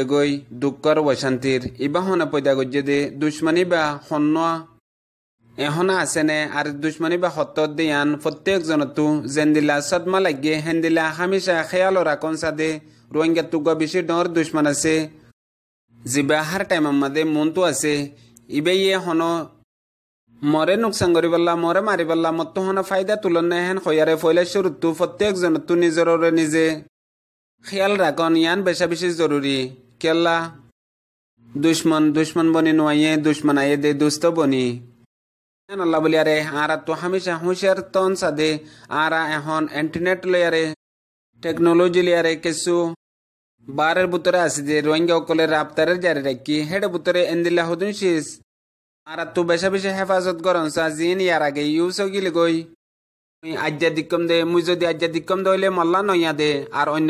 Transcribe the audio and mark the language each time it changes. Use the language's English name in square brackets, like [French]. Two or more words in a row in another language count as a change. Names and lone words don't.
[Rohingya] গই দুঃখর অশান্তির ইবা হনা পয়দা গজ্জে দে দুশ্মনী বা হন্য এহনা আছে নে আর দুশ্মনী বা হত্তর দিয়ান প্রত্যেক জনতু জেন্দিলা সদমা লাগে হেন্দিলা হামেশা খেয়াল রাখন সাদে রোহিঙ্গা তুগা বেশি ডর দুশ্মন আছে জিবা হার টাইম আমাদের মনতো আছে ইবে ইয়ে হন মরে নুকসান করিবাল্লা মরে মারিবাল্লা মত হন ফায়দা তুলন হেন হইয়ারে ফয়লা শুরুতু প্রত্যেক জনতু নিজের নিজে খেয়াল রাখন ইয়ান বেশা বেশি জরুরি কেল্লা দুশ্মন বনি নোয়াইয়ে দুশ্মন আইয়ে দে দুস্থ বনি hian Allah boliare ara tu hamisha hushar ton sade ara ehon internet leyare টেকনোলজি লিয়ারে কিছু বারের ভিতরে আছে যে রোহিঙ্গা সকলের রাপ্তারের জারি রাখি হেডে ভিতরে এন্দিল্লা হদুন শীষ আর তো বেশা বেশি হেফাজত করন সা জিন ইয়ার আগে ইউস গিলে গই আজ্জা দিকম দে মুই যদি আজ্জা দিকম দইলে মল্লা নইয়া দে আর অন্য